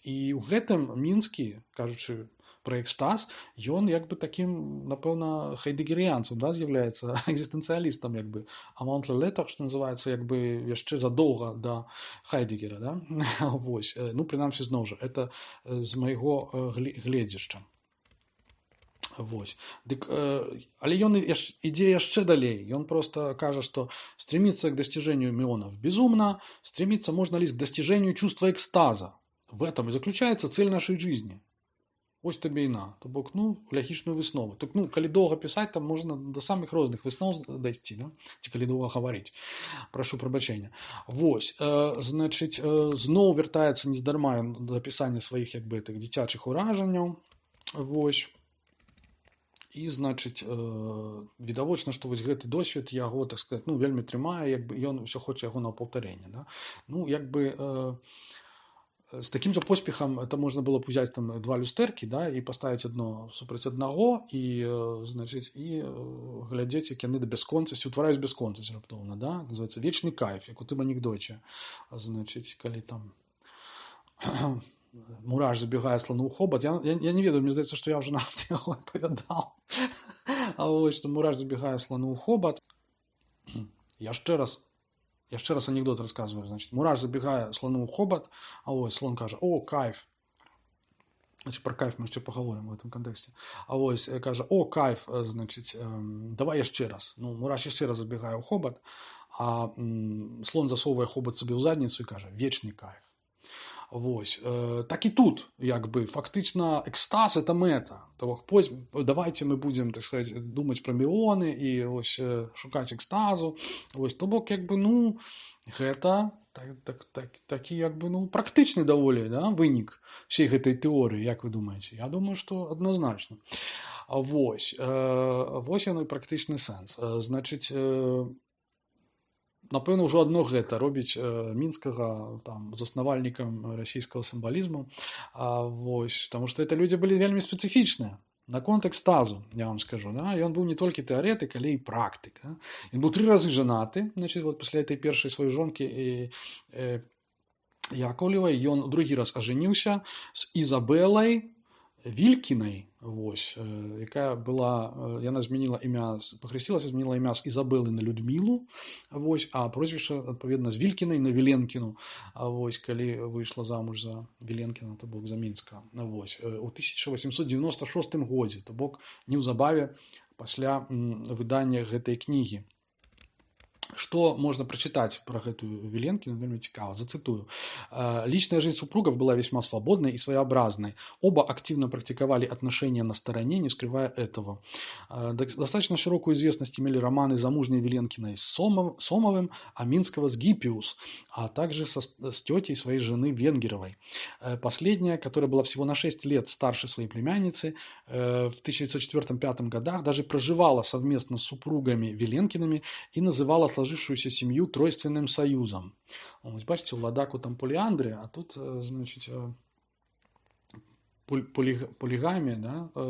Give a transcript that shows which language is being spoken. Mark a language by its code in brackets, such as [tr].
[be] І ў гэтым Мінскі, кажучы пра экстаз, ён як бы такім, напэўна, хайдэгерыянцам, да, з'яўляецца экзістэнцыялістам, як бы амонт летах, што называецца, як бы яшчэ задоўга да Хайдэгера, да? Вось. Ну, прынамсі, зноў жа, это з майго гледзішча. Вось. Дык, але ён ідзе яшчэ далей. Ён просто кажа, што [ru] стремиться к достижению меонов безумно, стремиться можно лишь к достижению чувства экстаза. В этом и заключается цель нашей жизни. [be] Ось табе і на. То бок, ну, лягічную выснову. Так, ну, калі доўга пісаць, там можна да самых розных высноў дайсці, да? Ці калі доўга гаварыць. Прашу прабачэння. Вось, значыць, зноў вяртаецца нездарма да пісання сваіх, як бы, дзіцячых уражанняў. Вось. І, значыць, відавочна, што вось гэты досвед яго, так сказаць, ну, вельмі трымае, як бы ён усё хоча яго на паўтарэнне, да? Ну, як бы, [ru] с таким же поспехом это можно было бы [be] взять там два люстэркі, да, и поставить одно супраць аднаго, и, значит, и глядзець, як яны да бясконцасці утвараюць бясконцасць раптоўна, да, называется вечны кайф, як у тым анекдоце. Значит, калі там мураш забегае слону ў хобат, я не ведаю, мне здаецца, што я ўжо нават яго апавядаў. А вось, што мураш забегае слону ў хобат. Яшчэ раз анекдот рассказываю. Значит, мураш забегае слону ў хобат, а ось слон кажа: «О, кайф». [ru] Значит, про кайф мы [be] яшчэ пагаворым [ru] в этом контексте. [be] А ось кажа: «О, кайф, значит, давай яшчэ раз». Ну, мураш яшчэ раз забегае ў хобат, а слон засоўвае хобат сабе ў задніцу і кажа: «Вечны кайф». Вось. Так і тут, як бы, фактычна экстаз — это мэта. [ru] Давайте мы будем, так сказать, [be] думаць пра меоны і ось шукаць экстазу. Вось, то бок, як бы, ну, гэта такі, як бы, ну, практычны даволі, да, вынік всей гэтай тэорыі, як вы думаеце? Я думаю, што адназначна. Вось. Вось яно і практычны сэнс. Значыць, напэўна, ўжо адно гэта робіць Мінскага там заснавальнікам расійскага сімвалізму. Вось, таму што это людзі былі вельмі спецыфічныя. Наконт экстазу, я вам скажу, да? Ён быў не толькі тэарэтык, але і практык. Да? Ён быў 3 разы жанаты, [ru] значит, вот [be] пасля этой першай сваёй жонкі Яковлевай, ён другі раз ажаніўся з Ізабелай Вількінай, вось, якая была, яна змяніла імя, пахрысцілася, змяніла імя з Ізабелы на Людмілу, вось, а прозвішча, адпаведна, з Вількінай на Віленкіну, вось, калі выйшла замуж за Віленкіна, то бок за Мінска, вось, у 1896 годзе, то бок неўзабаве пасля выдання гэтай кнігі. [ru] Что можно прочитать про эту Виленкину, [be] вельми цікаво, [ru] зацитую. Личная жизнь супругов была весьма свободной и своеобразной. Оба активно практиковали отношения на стороне, не скрывая этого. Достаточно широкую известность имели романы замужней Виленкиной с Сомовым, а Минского с Гиппиус, а также с тетей своей жены Венгеровой. Последняя, которая была всего на 6 лет старше своей племянницы, в 1904-1905 годах даже проживала совместно с супругами Виленкиными и называла сложившуюся семью тройственным союзом. [be] Ось, бачите, у Ладаку там поліандрія, а тут, значить, полігамія, да?